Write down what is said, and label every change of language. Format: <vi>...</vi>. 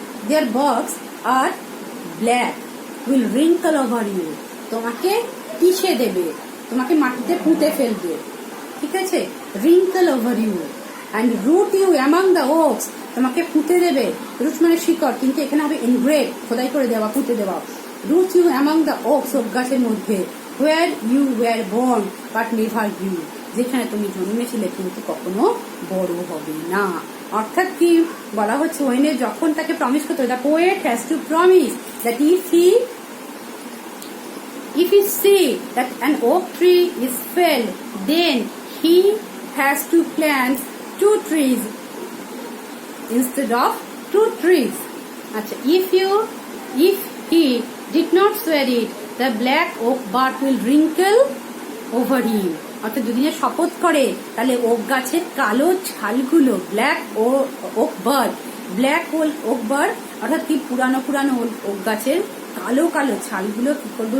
<en>their barks are black will wrinkle over you,</en> <bn>তোমাকে পিষে দেবে, তোমাকে মাটিতে পুঁতে ফেলবে, ঠিক আছে?</bn> <en>wrinkle over you and root you among the oaks,</en> <bn>তোমাকে পুঁতে দেবে। রুট মানে শিকড়, কিন্তু এখানে হবে engrave, খোদাই করে দেওয়া, পুঁতে দেওয়া।</bn> <en>root you among the oaks,</en> <bn>okay গাছের মধ্যে,</bn> <en>where you were born but never grew,</en> <bn>যেখানে তুমি জন্মেছিলে কিন্তু কখনো বড় হবে না। অর্থাৎ কি বলা হচ্ছে? ওয়েনে যখন তাকে প্রমিস করতে হবে,</bn> <en>The poet has to promise that if he see that an oak tree is felled, then he has to plant two trees instead of two trees.</en> <bn>আচ্ছা,</bn> <en>if he did not swear it, the black oak bark will wrinkle over him,</en> <bn>অর্থাৎ যদি শপথ করে তাহলে okay গাছের কালো ছালগুলো,</bn> <en>black oak bird,</en> <bn>black okay bird অর্থাৎ কি পুরানো ওক গাছের কালো কালো ছালগুলো কি করবে?</bn>